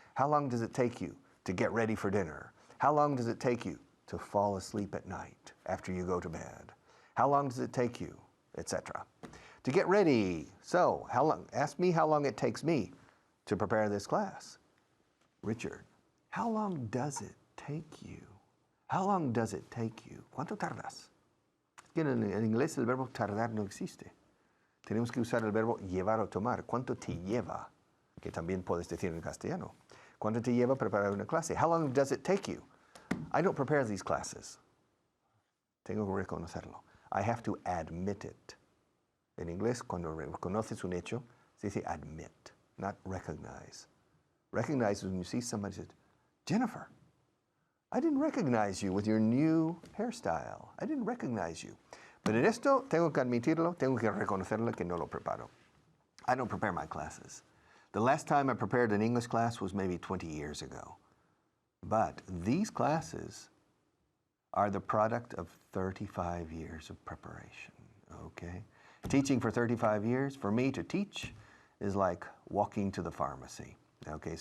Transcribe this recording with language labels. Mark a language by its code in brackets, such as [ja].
[en] How long does it take you to get ready for dinner? How long does it take you to fall asleep at night after you go to bed? How long does it take you, etc. to get ready? So, ask me how long it takes me to prepare this class. Richard, how long does it take you? How long does it take you? [es] ¿Cuánto tardas? Es que en inglés el verbo tardar no existe. Tenemos que usar el verbo llevar o tomar. ¿Cuánto te lleva? Que también puedes decir en castellano. ¿Cuánto te lleva preparar una clase? [en] How long does it take you? I don't prepare these classes. [es] Tengo que reconocerlo. [en] I have to admit it. [es] En inglés, cuando reconoces un hecho, se dice [en] admit, not recognize. Recognize is when you see somebody says, Jennifer, I didn't recognize you with your new hairstyle. I didn't recognize you. But [es] en esto, tengo que admitirlo, tengo que reconocerlo que no lo preparo. [en] I don't prepare my classes. The last time I prepared an English class was maybe 20 years ago. But these classes are the product of 35 years of preparation, okay? Teaching for 35 years, for me to teach is like walking to the pharmacy, okay?